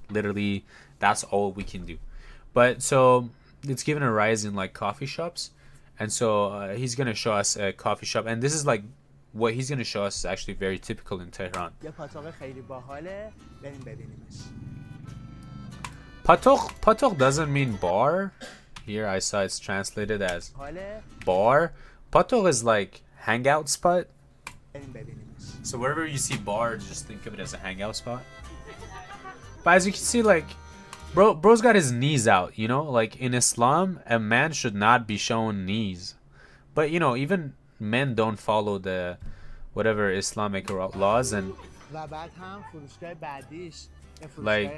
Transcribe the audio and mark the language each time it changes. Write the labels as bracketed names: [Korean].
[English] Literally, that's all we can do. But so it's given a rise in like coffee shops, and so he's gonna show us a coffee shop, and this is like what he's gonna show us is actually very typical in Tehran. [Persian] یه پاتوق خیلی باحاله بریم ببینیمش. [English] Patok doesn't mean bar. Here I saw it's translated as bar. Patok is like hangout spot. [Persian] بریم ببینیمش. [English] So wherever you see bar, just think of it as a hangout spot. But as you can see, like, bro's got his knees out, you know? Like, in Islam, a man should not be showing knees. But, you know, even men don't follow the whatever Islamic laws, and [Persian] و بعد هم فروشگاه بعدیش یه فروشگاه